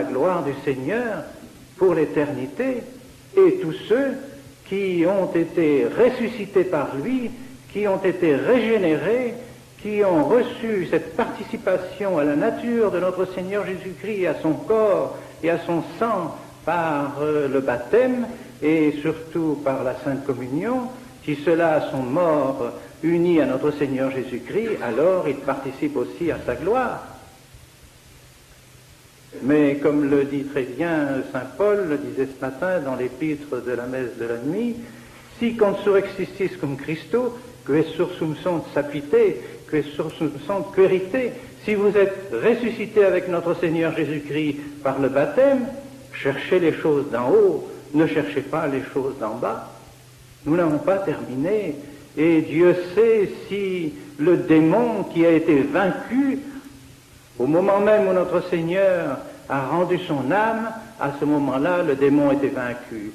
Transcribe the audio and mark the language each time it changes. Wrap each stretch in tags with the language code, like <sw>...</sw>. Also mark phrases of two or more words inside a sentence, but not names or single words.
<fr>gloire du Seigneur pour l'éternité, et tous ceux qui ont été ressuscités par lui, qui ont été régénérés, qui ont reçu cette participation à la nature de notre Seigneur Jésus-Christ, à son corps et à son sang par le baptême et surtout par la Sainte Communion, si ceux-là sont morts unis à notre Seigneur Jésus-Christ, alors ils participent aussi à sa gloire. Mais comme le dit très bien saint Paul, le disait ce matin dans l'épître de la messe de la nuit,</fr> <la>si consurrexistis cum Christo, que sursum sunt sapite, que sursum sunt querite,</la> <fr>si vous êtes ressuscité avec notre Seigneur Jésus-Christ par le baptême, cherchez les choses d'en haut, ne cherchez pas les choses d'en bas. Nous n'avons pas terminé, et Dieu sait si le démon qui a été vaincu, au moment même où notre Seigneur a rendu son âme, à ce moment-là, le démon était vaincu.</fr>